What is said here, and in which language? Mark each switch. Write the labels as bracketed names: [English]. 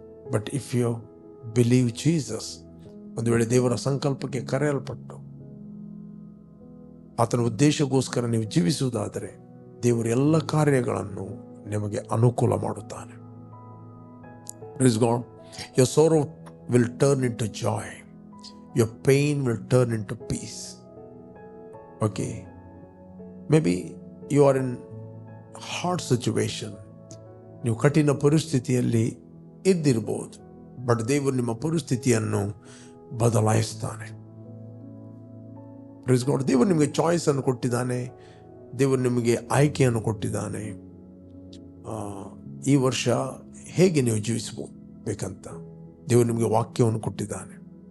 [English] but if you believe Jesus, [Kannada] ಒಂದು ವೇಳೆ ದೇವರ ಸಂಕಲ್ಪಕ್ಕೆ ಕರೆಯಲ್ಪಟ್ಟು ಆತನ ಉದ್ದೇಶಕ್ಕೋಸ್ಕರ ನೀವು ಜೀವಿಸುವುದಾದರೆ ದೇವರು ಎಲ್ಲ ಕಾರ್ಯಗಳನ್ನು ನಿಮಗೆ ಅನುಕೂಲ ಮಾಡುತ್ತಾನೆ. [English] Praise God. Your sorrow will turn into joy. Your pain will turn into peace. Okay. Maybe you are in hard situation. [Kannada] ನೀವು ಕಠಿಣ ಪರಿಸ್ಥಿತಿಯಲ್ಲಿ ಇದ್ದಿರ್ಬೋದು. ಬಟ್ ದೇವರು ನಿಮ್ಮ ಪರಿಸ್ಥಿತಿಯನ್ನು ಬದಲಾಯಿಸ್ತಾನೆ. [English] Praise God. [Kannada] ದೇವರು ನಿಮಗೆ ಚಾಯ್ಸ್ ಅನ್ನು ಕೊಟ್ಟಿದ್ದಾನೆ. ದೇವರು ನಿಮಗೆ ಆಯ್ಕೆಯನ್ನು ಕೊಟ್ಟಿದ್ದಾನೆ. ಈ ವರ್ಷ ಹೇಗೆ ನೀವು ಜೀವಿಸಬೇಕಂತ ದೇವರು ನಿಮಗೆ ವಾಕ್ಯವನ್ನು ಕೊಟ್ಟಿದ್ದಾನೆ.